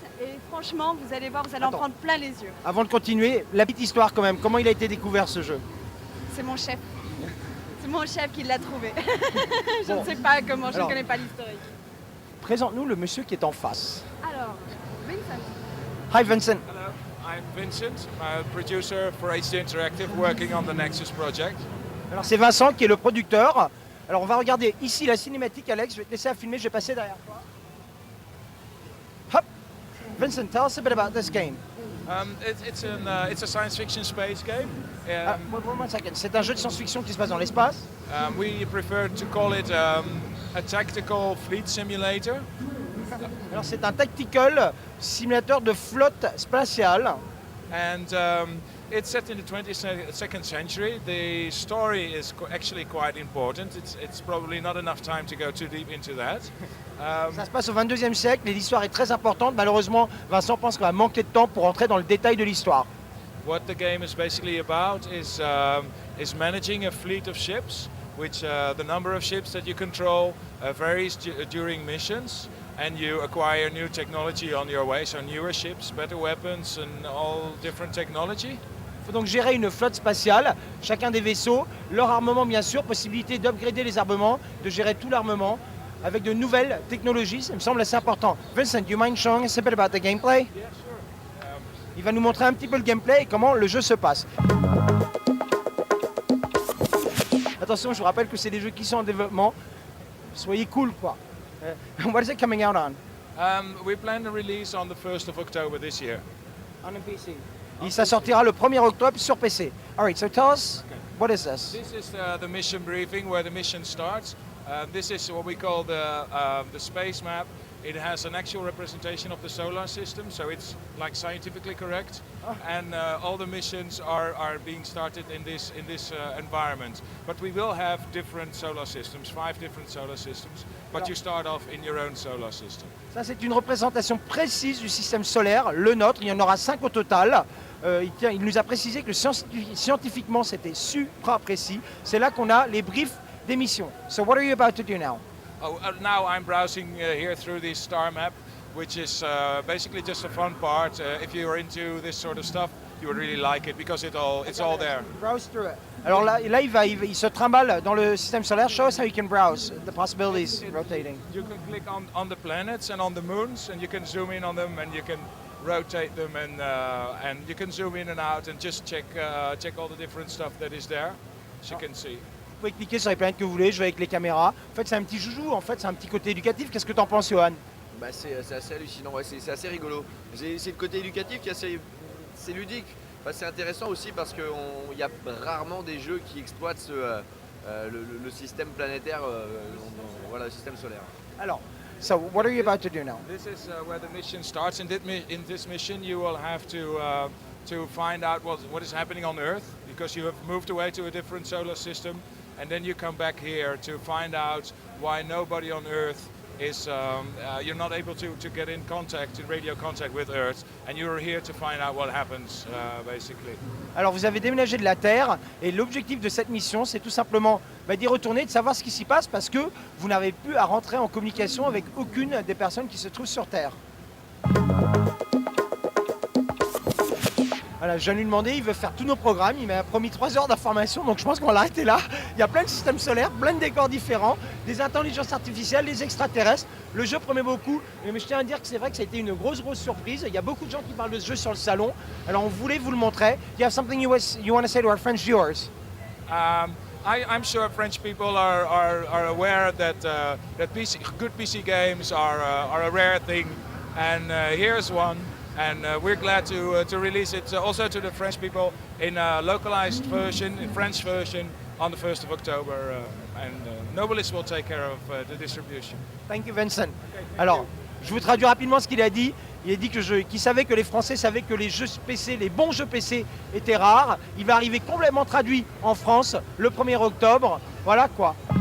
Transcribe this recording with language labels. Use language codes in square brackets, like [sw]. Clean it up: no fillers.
[fr] Et franchement, vous allez voir, vous allez en Attends. prendre plein les yeux. Avant de continuer, la petite histoire quand même. Comment il a été découvert ce jeu? C'est mon chef. C'est mon chef qui l'a trouvé. Je Bon. ne sais pas comment, je Alors. ne connais pas l'historique. Présente-nous le monsieur qui est en face. Alors, Vincent. [en] Hi Vincent. Hello, I'm Vincent, producer for HD Interactive, working on the Nexus project. [fr] Alors c'est Vincent qui est le producteur. Alors on va regarder ici la cinématique, Alex. Je vais te laisser à filmer, je vais passer derrière toi. Hop. [en] Vincent, tell us a bit about this game. It's a science fiction space game. Ah, one second. [fr] C'est un jeu de science-fiction qui se passe dans l'espace. [en] We prefer to call it a tactical fleet simulator. [fr] Alors c'est un tactical simulateur de flotte spatiale. [en] And it's set in the 22nd century. The story is actually quite important. It's probably not enough time to go too deep into that. [fr] Ça se passe au 22e siècle et l'histoire est très importante. Malheureusement, Vincent pense qu'on va manquer de temps pour entrer dans le détail de l'histoire. [en] What the game is basically about is managing a fleet of ships, which the number of ships that you control varies during missions, and you acquire new technology on your way, so newer ships, better weapons, and all different technology. [fr] Il faut donc gérer une flotte spatiale, chacun des vaisseaux, leur armement bien sûr, possibilité d'upgrader les armements, de gérer tout l'armement avec de nouvelles technologies, ça me semble assez important. [en] Vincent, do you mind showing us a bit about the gameplay? Yeah, sure. [fr] Il va nous montrer un petit peu le gameplay et comment le jeu se passe. Attention, je vous rappelle que c'est des jeux qui sont en développement. Soyez cool, quoi. [en] What is it coming out on? We plan to release on the 1st of October this year. On a PC. [fr] Et ça sortira le 1er octobre sur PC. [en] Alright, so tell us, what is this? This is the mission briefing where the mission starts. This is what we call the space map. It has an actual representation of the solar system, so it's like scientifically correct. And all the missions are being started in this environment. But we will have different solar systems, 5 different solar systems. But you start off in your own solar system. [fr] Ça, c'est une représentation précise du système solaire, le nôtre. Il y en aura 5 au total. Il nous a précisé que scientifiquement, c'était supra précis. C'est là qu'on a les briefs des missions. [en] So what are you about to do now? Now I'm browsing here through this star map, which is basically just a fun part. If you're into this sort of stuff, you would really like it because it's all there. Browse through it. [fr] Alors là il se trimballe dans le système solaire. [en] Show us how you can browse the possibilities rotating. You can click on the planets and on the moons, and you can zoom in on them, and you can rotate them, and you can zoom in and out, and just check all the different stuff that is there, so you can see. [fr] Vous pouvez cliquer sur les planètes que vous voulez, jouer avec les caméras. En fait, c'est un petit joujou, en fait, c'est un petit côté éducatif. Qu'est-ce que tu en penses, Johan? Bah, c'est assez hallucinant, ouais, c'est assez rigolo. C'est le côté éducatif qui est assez c'est ludique. Bah, c'est intéressant aussi parce qu'il y a rarement des jeux qui exploitent le système planétaire, voilà, le système solaire. [en] Alors, so what are you about to do now? This is where the mission starts. In this mission, you will have to find out what is happening on Earth, because you have moved away to a different solar system, and then you come back here to find out why nobody on Earth is, you're not able to get in radio contact with Earth, and you're here to find out what happens, basically. [fr] Alors vous avez déménagé de la Terre, et l'objectif de cette mission, c'est tout simplement d'y retourner, de savoir ce qui s'y passe, parce que vous n'avez plus à rentrer en communication avec aucune des personnes qui se trouvent sur Terre. Voilà, je viens de lui demander, il veut faire tous nos programmes, il m'a promis 3 heures d'information, donc je pense qu'on va l'arrêter là. Il y a plein de systèmes solaires, plein de décors différents, des intelligences artificielles, des extraterrestres. Le jeu promet beaucoup, mais je tiens à dire que c'est vrai que ça a été une grosse surprise. Il y a beaucoup de gens qui parlent de ce jeu sur le salon, alors on voulait vous le montrer. [en] You have something you want to say to our French viewers? I'm sure French people are aware that good PC games are a rare thing, and here's one. And we're glad to release it also to the French people in a localized version, in French version, on the 1st of October. And Nobilis will take care of the distribution. Thank you, Vincent. [fr] Alors, je vous traduis rapidement ce qu'il a dit. Il a dit qu'il savait que les Français savaient que les jeux PC, les bons jeux PC étaient rares. Il va arriver complètement traduit en France le 1er octobre. Voilà quoi.